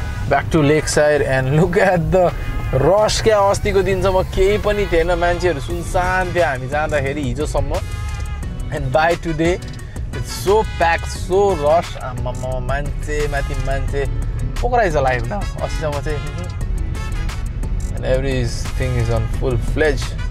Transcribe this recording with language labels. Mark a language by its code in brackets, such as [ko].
[en] Back to Lakeside and look at the rush. [ne] क्या अस्तिको दिनसम्म केही पनि थिएन मान्छेहरू सुनसान थियो हामी जाँदाखेरि हिजोसम्म. [en] And by today it's so packed, so rush. [ne] मान्छे माथि मान्छे. [en] Pokhara is alive now. [ne] अस्तिसम्म चाहिँ [en] and everything is on full-fledged.